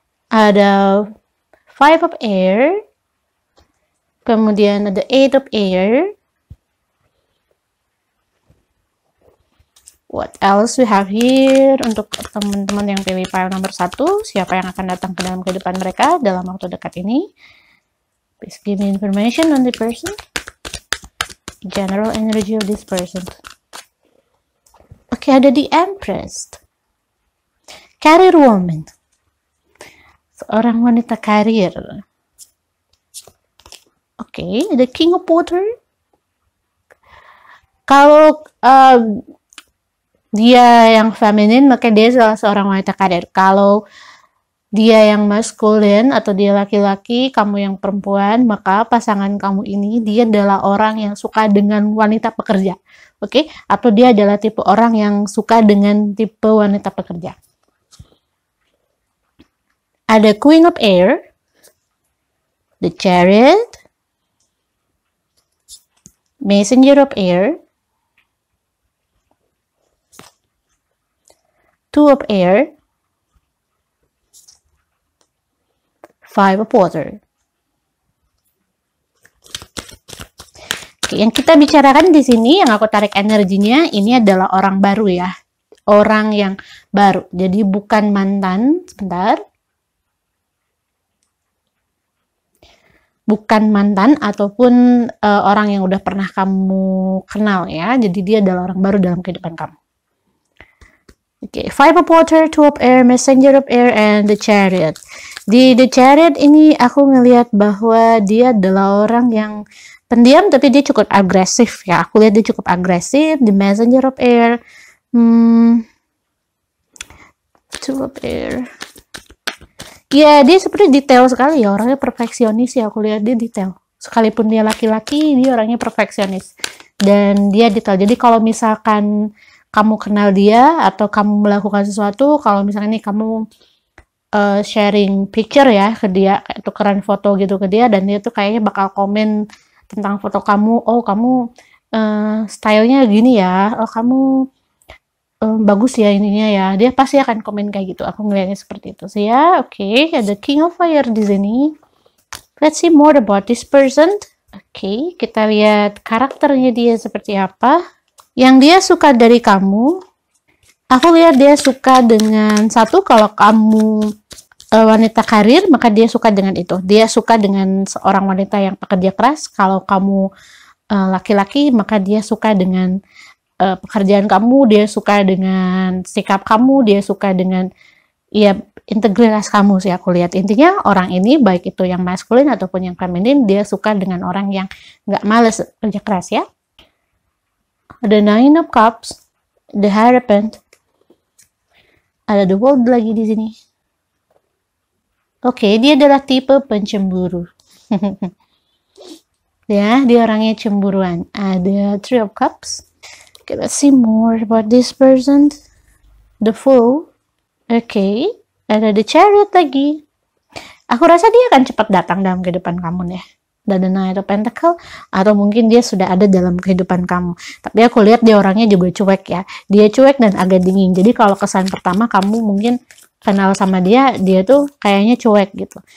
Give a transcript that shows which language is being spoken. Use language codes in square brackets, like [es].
[id] Ada 5 of air, kemudian ada 8 of air. [en] What else we have here [id] untuk teman-teman yang pilih pile nomor 1? Siapa yang akan datang ke dalam kehidupan mereka dalam waktu dekat ini? [en] Please give me information on the person. General energy of this person. Oke, ada the Empress. Career woman. [id] Seorang wanita karir. Oke, ada King of Water. Kalau dia yang feminin, maka dia salah seorang wanita karir. Kalau dia yang maskulin atau dia laki-laki, kamu yang perempuan, maka pasangan kamu ini dia adalah orang yang suka dengan wanita pekerja. Oke? Atau dia adalah tipe orang yang suka dengan tipe wanita pekerja. Ada Queen of Air, the Chariot, Messenger of Air, Two of Air, 5 of Water. Oke, yang kita bicarakan di sini, yang aku tarik energinya, ini adalah orang baru ya. Orang yang baru. Jadi bukan mantan. Sebentar. Bukan mantan ataupun orang yang udah pernah kamu kenal ya. Jadi dia adalah orang baru dalam kehidupan kamu. Oke, 5 of Water, 2 of Air, Messenger of Air, and the Chariot. Di The Chariot ini aku ngelihat bahwa dia adalah orang yang pendiam tapi dia cukup agresif ya. Aku lihat dia cukup agresif. [en] The Messenger of Air, 2 of Air. [id] Ya, dia seperti detail sekali ya. Orangnya perfeksionis ya. Aku lihat dia detail. Sekalipun dia laki-laki, dia orangnya perfeksionis. Dan dia detail. Jadi kalau misalkan kamu kenal dia atau kamu melakukan sesuatu, kalau misalnya nih kamu sharing picture ya ke dia, tukeran foto gitu ke dia, dan dia tuh kayaknya bakal komen tentang foto kamu. Oh, kamu stylenya gini ya. Oh, kamu bagus ya ininya ya. Dia pasti akan komen kayak gitu. Aku ngeliatnya seperti itu. So ya, oke, ada King of Fire di sini. [en] Let's see more about this person. [id] Oke, kita lihat karakternya dia seperti apa. Yang dia suka dari kamu, Aku lihat dia suka dengan satu, kalau kamu wanita karir, maka dia suka dengan itu. Dia suka dengan seorang wanita yang pekerja keras. Kalau kamu laki-laki, maka dia suka dengan pekerjaan kamu, dia suka dengan sikap kamu, dia suka dengan ya integritas kamu sih aku lihat. Intinya orang ini, baik itu yang maskulin ataupun yang feminin, dia suka dengan orang yang nggak males kerja keras ya. Ada Nine of Cups, the Hierophant, ada The World lagi di sini. Oke, dia adalah tipe pencemburu. Ya, dia orangnya cemburuan. Ada Three of Cups. [en] Okay, let's see more about this person. [id] The Fool. Oke, ada The Chariot lagi. Aku rasa dia akan cepat datang dalam kehidupan kamu deh. Dan The Knight of Pentacle, atau mungkin dia sudah ada dalam kehidupan kamu. Tapi aku lihat dia orangnya juga cuek ya. Dia cuek dan agak dingin. Jadi kalau kesan pertama kamu mungkin kenal sama dia tuh kayaknya cuek gitu.